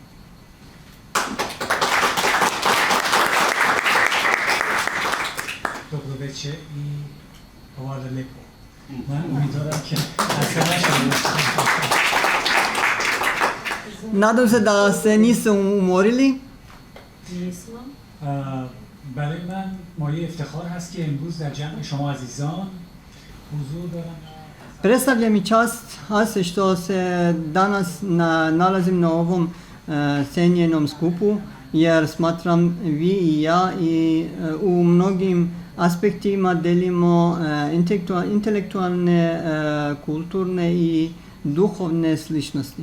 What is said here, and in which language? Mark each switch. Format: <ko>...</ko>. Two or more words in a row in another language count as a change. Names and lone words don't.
<sr>Dobro večer i hvala lepo. Nadam se da se niste umorili. Nismo.</sr> <fa>برای من مایه افتخار هست که امروز در جمع شما عزیزان حضور دارم.</fa> <sr>Predstavlja mi čast Ase što se danas nalazim na ovom cenjenom skupu, jer smatram vi i ja i u mnogim aspektima delimo intelektualne, kulturne i duhovne sličnosti.</sr>